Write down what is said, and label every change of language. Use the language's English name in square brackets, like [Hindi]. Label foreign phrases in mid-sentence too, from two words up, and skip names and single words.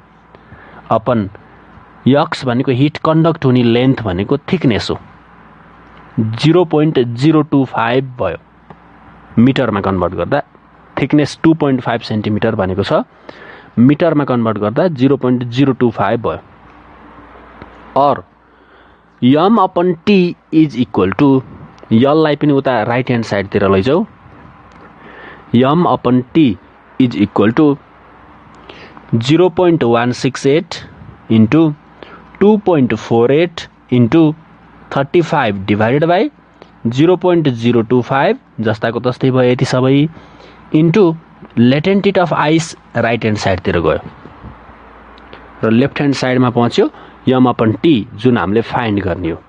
[English] upon x [Nepali] भनेको [English] heat conduct [Nepali] हुने लेन्थ भनेको थिकनेस हो, 0.025 भयो। मिटरमा कन्भर्ट गर्दा थिकनेस 2.5 सेन्टिमिटर भनेको छ, मिटरमा कन्भर्ट गर्दा 0.025 भयो। [English] और m upon t is equal to, [Nepali] यललाई पनि उता [English] right hand sideतिर [Nepali] लैजाऊ, [English] m upon t is equal to 0.168 into 2.48 into 35 divided by 0.025 [Nepali] जस्ताको तस्तै भयो यति सबै, [English] into latent heat of ice right hand sideतिर [Nepali] गयो र [English] left hand sideमा [Nepali] पहुँच्यो [English] m upon t [Nepali] जुन हामीले फाइन्ड गर्ने हो।